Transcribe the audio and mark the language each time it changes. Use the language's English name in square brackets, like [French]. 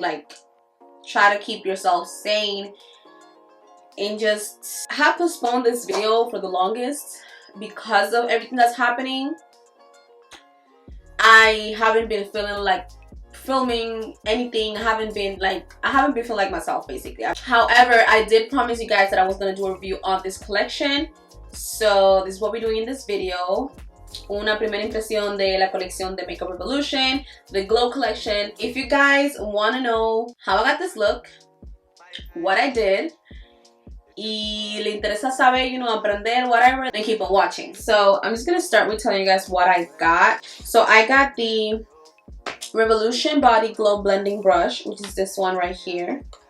[English] Like, try to keep yourself sane and just have postponed this video for the longest because of everything that's happening. I haven't been feeling like filming anything. I haven't been feeling like myself, basically. However, I did promise you guys that I was gonna do a review on this collection, so this is what we're doing in this video. [Spanish] Una primera impresión de la colección de Makeup Revolution, [English] the Glow collection. If you guys want to know how I got this look, what I did, [Spanish] y le interesa saber, [English] you know, aprender, whatever, then keep on watching. So I'm just gonna start with telling you guys what I got. So I got the Revolution Body Glow Blending Brush, which is this one right here.